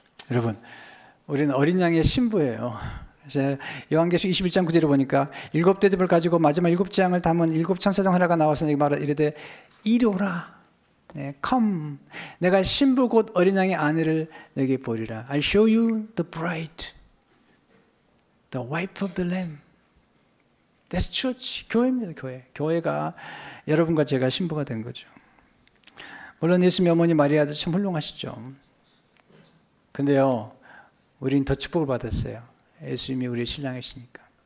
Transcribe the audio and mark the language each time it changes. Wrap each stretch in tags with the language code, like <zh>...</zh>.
<ko>여러분, 우리는 어린 양의 신부예요. 요한계시록 21장 9절에 보니까 7대접을 가지고 마지막 7장을 담은 7천사장 하나가 나와서 말을 이르되 이리 오라.</ko> <en>네, come.</en> <ko>내가 신부 곧 어린 양의 아내를 내게 보리라.</ko> <en>I'll show you the bride, the wife of the lamb. That's church.</en> <ko>교회입니다. 교회. 교회가 여러분과 제가 신부가 된 거죠. 물론 예수님의 어머니 마리아도 참 훌륭하시죠. 근데요, 우린 더 축복을 받았어요. 예수님이 우리의 신랑이시니까.</ko>